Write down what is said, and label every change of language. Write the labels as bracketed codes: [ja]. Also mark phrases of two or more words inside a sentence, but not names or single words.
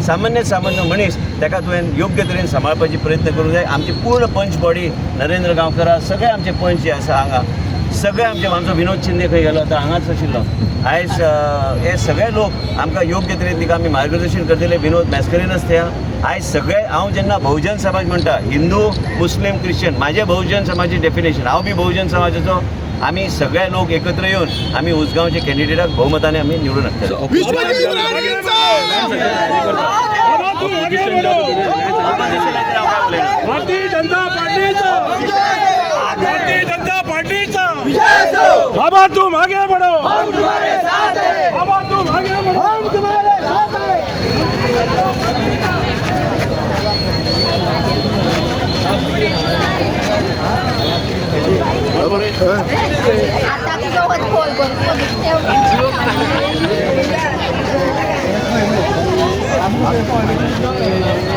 [kok] सामान्य मनीस ताका तुवें योग्य तरेन सांबाळपाची प्रयत्न करूंक जाय आमची पूर्ण पंच बॉडी नरेंद्र गांवकर सगळे आमचे पंच जे आसा हांगा सगळे आमचो विनोद शिंदे खंय गेलो आतां हांगाच आशिल्लो आयज हे सगळे लोक आमकां योग्य तरेन तिका आमी मार्गदर्शन करतले विनोद मॅस्करीनच ते आयज सगळे हांव जेन्ना बहुजन समाज म्हणटा हिंदू मुस्लीम क्रिश्चन म्हाजे बहुजन समाजाचें डेफिनेशन हांव बी बहुजन समाजाचो आमी सगळे लोक एकत्र येवन आमी उसगांवचे कॅन्डिडेटाक भोवमताने आमी निवडून हाडटले [hi] बाबा तुम आगे बढ़ो हम तुम्हारे साथ हैं बाबा तुम आगे बढ़ो हम तुम्हारे साथ हैं [mr] आता की सोबत कॉल करून